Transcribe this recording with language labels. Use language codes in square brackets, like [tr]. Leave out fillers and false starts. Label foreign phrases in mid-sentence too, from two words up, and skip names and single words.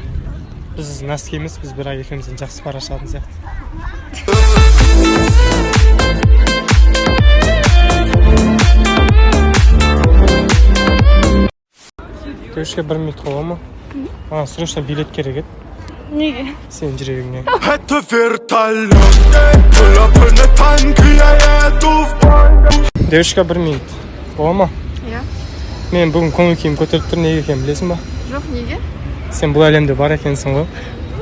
[kk] Біз носки емес, біз бірақ екеумізден жақсы пара шығатын сияқты. Девушка, бір минут ола ма? Срочно билет керек еді. Неге? Сен жүрегіңе. [ru] Это вертолет, танки, я еду в бой. [kk] Девушка, бір минут. Ола ма? Иә. Мен бүгін көңіл күйім көтеріп тұр, неге екенін білесің ба? Жоқ, неге? Сен бұл әлемде бар екенсің ғой.